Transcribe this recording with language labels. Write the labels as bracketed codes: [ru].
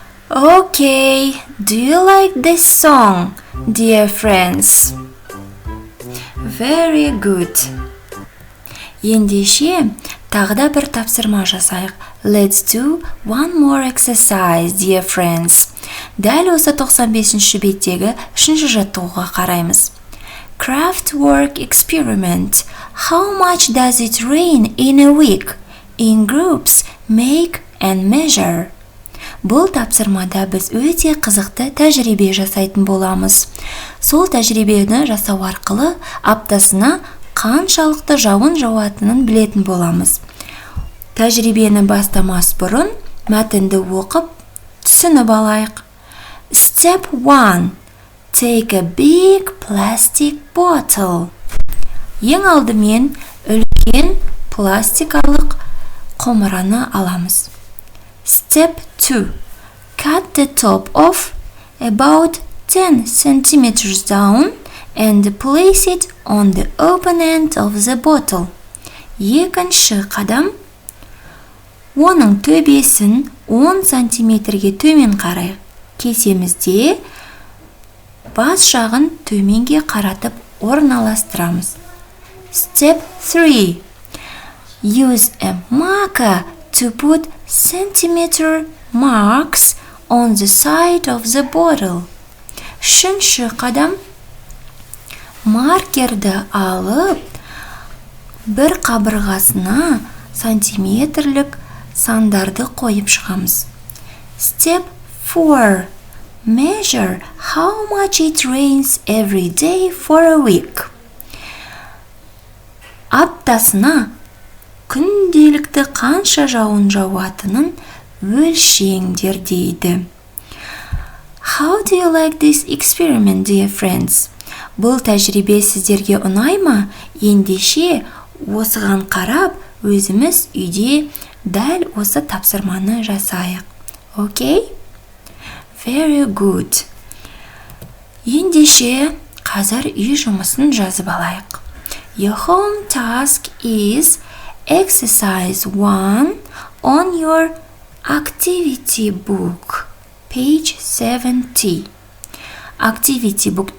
[en] Okay, do you like this song, dear friends? Very good. [kk] Ендеше тағы да бір тапсырма жасайық. [en] Let's do one more exercise, dear friends. [kk] Дәл осы 95-ші беттегі 3-ші жаттығуға қараймыз. [en] Craftwork experiment. How much does it rain in a week? In groups, make and measure. [kk] Бұл тапсырмада біз өте қызықты тәжірибе жасайтын боламыз. Сол тәжірибені жасау арқылы аптасына қаншалықты жауын жауатынын білетін боламыз. Тәжірибені бастамас бұрын мәтінді оқып түсініп алайық. [en] Step 1. Take a big plastic bottle. [kk] Ең алдымен үлкен пластикалық құмыраны аламыз. [en] Step 2. Cut the top off about 10 centimeters down and place it on the open end of the bottle. [kk] Екінші қадам, оның төбесін 10 сантиметрге төмен қарай кесемізде, бас жағын төменге қаратып орналастырамыз. [en] Step 3. Use a marker to put centimeter marks on the side of the bottle. [kk] Үшінші қадам, маркерді алып, бір қабырғасына сантиметрлік сандарды қойып шығамыз. [en] Step 4. Measure how much it rains every day for a week. [kk] Аптасына күнделікті қанша жауын жауатынын өлшеңдер дейді. [en] How do you like this experiment, dear friends? [kk] Бұл тәжірибе сіздерге ұнай ма? Ендеше осыған қарап, өзіміз үйде дәл осы тапсырманы жасайық. [en] Okay? Very good. [kk] Ендеше қазір үй жұмысын жазып алайық. [en] Your home task is exercise 1 on your activity book, page 70. Activity book'ta